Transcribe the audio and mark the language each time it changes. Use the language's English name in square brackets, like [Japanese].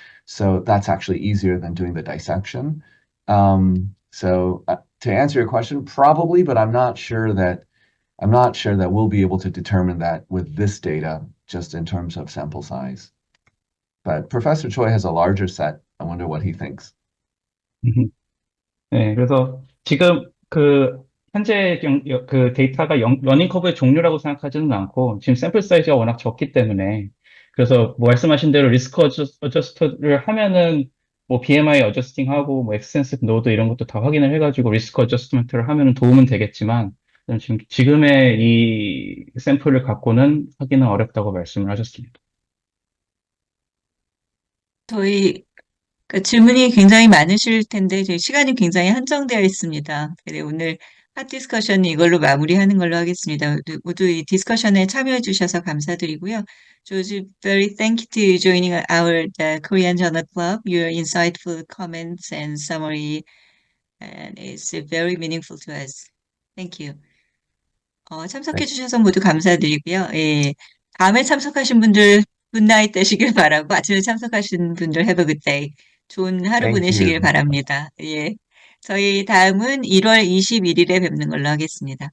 [English] So that's actually easier than doing the dissection. So to answer your question, probably, but I'm not sure that we'll be able to determine that with this data, just in terms of sample size. But Professor Choi has a larger set. I wonder what he thinks. [Korean] 네, 그래서 지금 현재 그 데이터가 러닝 커브의 종류라고 생각하지는 않고 지금 샘플 사이즈가 워낙 적기 때문에 그래서 뭐 말씀하신 대로 리스크 어저스트를 하면은 뭐 BMI 어저스팅하고 뭐 엑스텐시브 노드 이런 것도 다 확인을 해가지고 리스크 어저스트먼트를 하면은 도움은 되겠지만 지금의 이 샘플을 갖고는 확인은 어렵다고 말씀을 하셨습니다. 저희 그 질문이 굉장히 많으실 텐데 저희 시간이 굉장히 한정되어 있습니다. 그래 오늘 핫 디스커션이 이걸로 마무리하는 걸로 하겠습니다. 모두 이 디스커션에 참여해 주셔서 감사드리고요. [English] George, very thank you to joining our Korean Journal Club. Your insightful comments and summary and it's very meaningful to us. Thank you. [Korean] 참석해 주셔서 모두 감사드리고요. 예, 다음에 참석하신 분들 굿나잇 되시길 바라고 아침에 참석하신 분들 [English] have a good day. [Korean] 좋은 하루 [English] Thank [Korean] 보내시길 [English] you. [Korean] 바랍니다. 예. 저희 다음은 1월 21일에 뵙는 걸로 하겠습니다.